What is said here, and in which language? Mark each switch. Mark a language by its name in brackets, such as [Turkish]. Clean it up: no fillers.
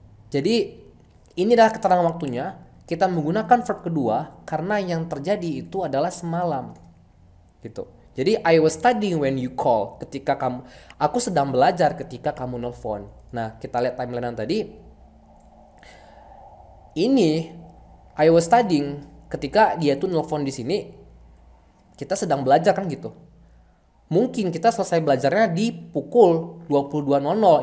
[Indonesian] Jadi ini adalah keterangan waktunya. Kita menggunakan verb kedua karena yang terjadi itu adalah semalam. Gitu. [English] Jadi I was studying when you call. [Indonesian] Aku sedang belajar ketika kamu nelpon. Nah, kita lihat timeline tadi. Ini [English] I was studying [Indonesian] ketika dia tuh nelpon di sini. Kita sedang belajar kan gitu. Mungkin kita selesai belajarnya di pukul 22.00.